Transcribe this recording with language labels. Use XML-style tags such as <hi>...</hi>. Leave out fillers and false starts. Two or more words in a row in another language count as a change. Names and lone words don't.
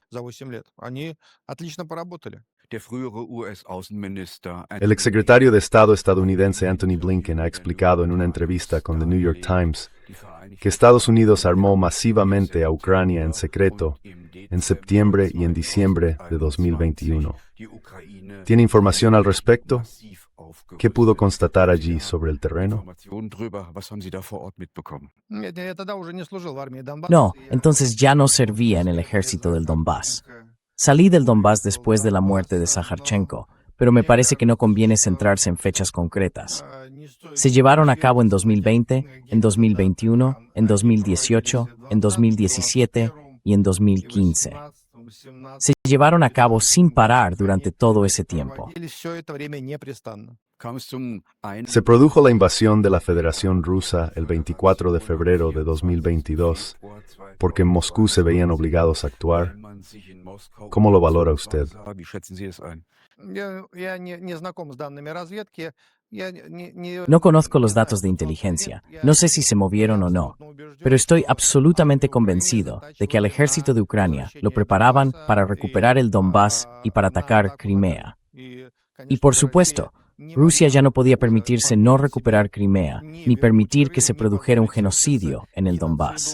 <es>El exsecretario de Estado estadounidense Antony Blinken ha explicado en una entrevista con The New York Times que Estados Unidos armó masivamente a Ucrania en secreto en septiembre y en diciembre de 2021. ¿Tiene información al respecto? ¿Qué pudo constatar allí sobre el terreno?</es> <ru>Нет, я тогда уже не служил в армии Донбасса.</ru> <es>No, entonces ya no servía en el ejército del Donbass. Salí del Donbass después de la muerte de Saharchenko, pero me parece que no conviene centrarse en fechas concretas. Se llevaron a cabo en 2020, en 2021, en 2018, en 2017 y en 2015. Se llevaron a cabo sin parar durante todo ese tiempo.</es> <ru>Проводились всё это время непрестанно.</ru> <es>Se produjo la invasión de la Federación Rusa el 24 de febrero de 2022, porque en Moscú se veían obligados a actuar. ¿Cómo lo valora usted?</es> <ru>Я не знаком с данными разведки. Я не</ru> <es>No conozco los datos de inteligencia, no sé si se movieron o no, pero estoy absolutamente convencido de que al ejército de Ucrania lo preparaban para recuperar el Donbass y para atacar Crimea. Y por supuesto, Rusia ya no podía permitirse no recuperar Crimea, ni permitir que se produjera un genocidio en el Donbass.</es>